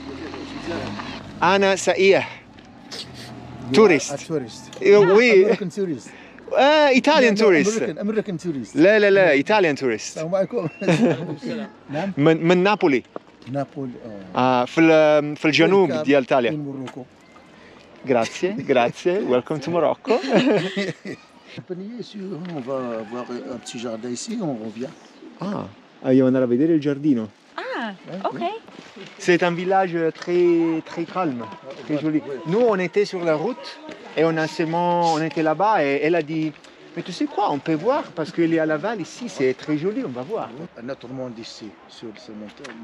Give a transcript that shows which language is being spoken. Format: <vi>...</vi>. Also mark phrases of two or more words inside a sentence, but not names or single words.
<ar>انا سائح تورست. وي</ar> <en>American tourist. Italian tourist. American tourist.</en> <ar>لا لا لا</ar> <en>Italian tourist</en> <ar>السلام عليكم. نعم. من نابولي نابول. في الجنوب ديال ايطاليا. من موروكو.</ar> <it>Grazie, grazie.</it> <en>Welcome to Morocco.</en> <fr>On va voir un petit jardin ici, on revient.</fr> <it>Andiamo andare a vedere il giardino.</it> <fr>Ah, ok. C'est un village très calme, très joli. Nous, on était sur la route et on était là-bas et elle a dit, mais tu sais quoi, on peut voir parce qu'il y a la Val ici, c'est très joli, on va voir. Notre monde ici, sur ce montagne.</fr>